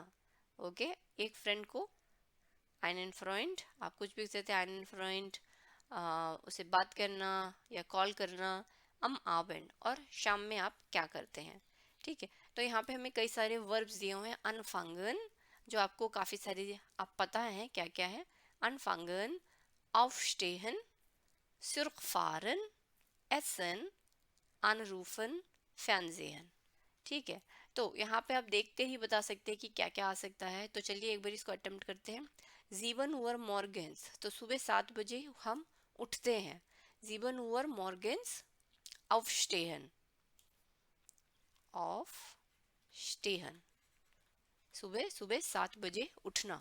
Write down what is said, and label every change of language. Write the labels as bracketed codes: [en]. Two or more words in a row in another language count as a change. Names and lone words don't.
[hi] ओके, एक फ्रेंड को [de] einen Freund, [hi] आप कुछ भी कहते हैं [de] einen Freund, [hi] उसे बात करना या कॉल करना [de] am Abend, [hi] और शाम में आप क्या करते हैं। ठीक है, तो यहाँ पे हमें कई सारे वर्ब्स दिए हुए हैं। anfangen, जो आपको काफ़ी सारी आप पता है क्या क्या है। [de] anfangen, aufstehen, zurückfahren, essen, anrufen, fernsehen। [hi] ठीक है, तो यहाँ पे आप देख के ही बता सकते हैं कि क्या क्या आ सकता है। तो चलिए एक बार इसको अटेम्प्ट करते हैं। [de] sieben Uhr morgens, [hi] तो सुबह 7 बजे हम उठते हैं। [de] sieben Uhr morgens aufstehen, aufstehen, [hi] सुबह सुबह 7 बजे उठना।